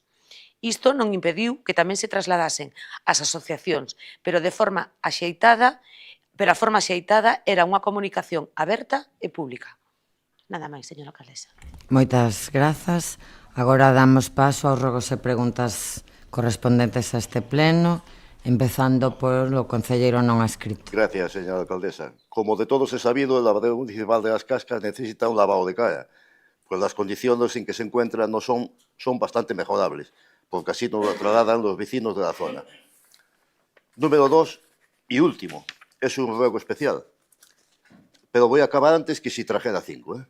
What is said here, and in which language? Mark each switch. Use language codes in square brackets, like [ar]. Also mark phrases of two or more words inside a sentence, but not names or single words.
[gl] Isto non impediu que tamén se trasladasen as asociacións, pero a forma axeitada era unha comunicación aberta e pública. Nada máis, señora alcaldesa. Moitas grazas. Agora damos paso aos rogos e preguntas correspondentes a este pleno, empezando polo concelleiro non adscrito. [es] Gracias, señora alcaldesa. Como de todos é sabido, el lavadero municipal de Las Cascas necesita un lavado de cara, pues las condiciones en que se encuentra no son bastante mejorables, porque así nos lo trasladan los vecinos de la zona. Número 2, Y último, es un ruego especial, pero voy a acabar antes que si trajera 5, ¿eh?